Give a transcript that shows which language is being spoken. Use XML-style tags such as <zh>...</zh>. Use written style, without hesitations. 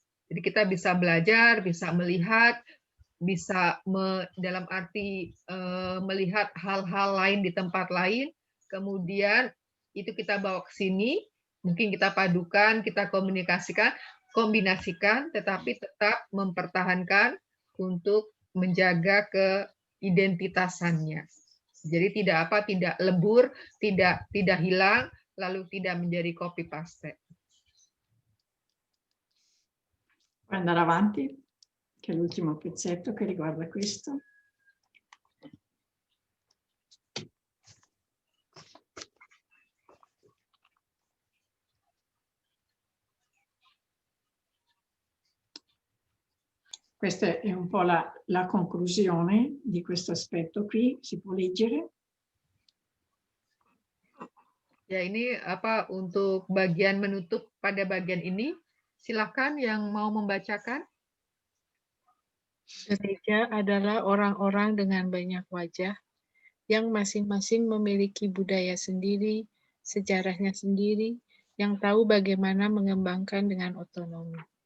<id>Jadi kita bisa belajar, bisa melihat, bisa dalam arti melihat hal-hal lain di tempat lain, kemudian itu kita bawa ke sini, mungkin kita padukan, kita kombinasikan, tetapi tetap mempertahankan untuk menjaga keidentitasannya. Jadi tidak lebur, tidak hilang, lalu tidak menjadi copy paste.</id> <it>Puoi andare avanti, che è l'ultimo pezzetto che riguarda questo. Questa è un po' la conclusione di questo aspetto qui, si può leggere.</it> <id>Ya, ini untuk bagian menutup pada bagian ini. Silakan yang mau membacakan. Gereja adalah orang-orang dengan banyak wajah yang masing-masing memiliki budaya sendiri, sejarahnya sendiri, yang tahu bagaimana mengembangkan dengan otonomi.</id>